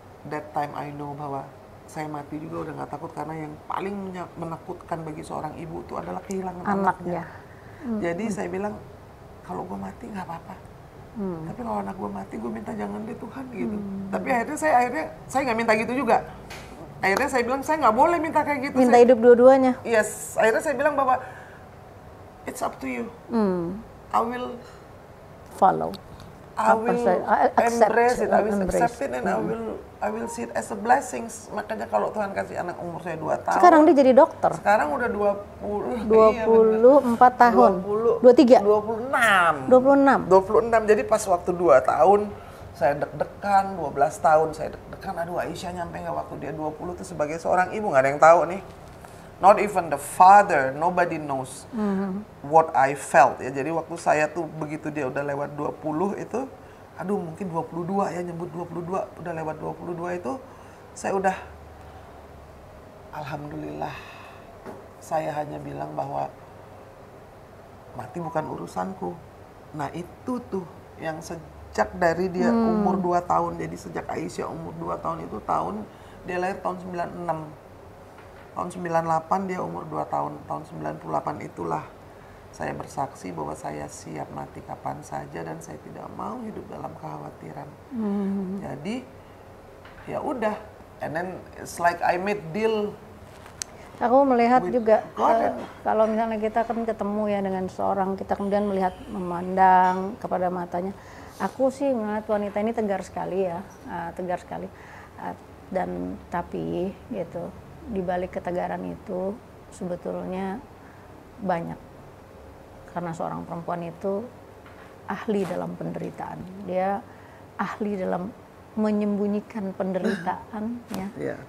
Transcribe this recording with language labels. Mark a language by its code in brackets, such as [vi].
[en] That time I know [id] bahwa saya mati juga udah gak takut, karena yang paling menakutkan bagi seorang ibu itu adalah kehilangan anaknya. Jadi saya bilang, kalau gue mati nggak apa-apa, tapi kalau anak gue mati gue minta jangan deh Tuhan gitu. Tapi akhirnya saya nggak minta gitu juga. Akhirnya saya bilang saya nggak boleh minta kayak gitu. Minta hidup dua-duanya. [en] Yes, [id] akhirnya saya bilang bahwa [en] it's up to you. I will Follow. I will embrace it, I will embrace. accept it, and I will see it as a blessing. [id] Makanya kalau Tuhan kasih anak umur saya 2 tahun. Sekarang dia jadi dokter. Sekarang udah 20. 24 tahun. 23. 26. Jadi pas waktu 2 tahun saya deg-degan, 12 tahun saya deg-degan. Aduh, Aisyah nyampe nggak waktu dia 20 tuh sebagai seorang ibu, nggak ada yang tahu nih. [en] Not even the father, nobody knows what I felt ya. [id] Jadi waktu saya tuh begitu dia udah lewat 20 itu, aduh mungkin 22 ya, nyebut 22, udah lewat 22 itu, saya udah, alhamdulillah, saya hanya bilang bahwa mati bukan urusanku. Nah itu tuh yang sejak dari dia umur 2 tahun, jadi sejak Aisyah umur 2 tahun itu dia lahir tahun 96. Tahun 98 dia umur 2 tahun, tahun 98 itulah saya bersaksi bahwa saya siap mati kapan saja dan saya tidak mau hidup dalam kekhawatiran. Jadi ya udah, [en] and then it's like I made deal. [id] Aku melihat juga kalau misalnya kita kan ketemu ya dengan seorang, kita kemudian melihat, memandang kepada matanya. Aku sih ngeliat wanita ini tegar sekali ya, tegar sekali. Dan tapi gitu, di balik ketegaran itu sebetulnya banyak, karena seorang perempuan itu ahli dalam penderitaan, dia ahli dalam menyembunyikan penderitaan ya.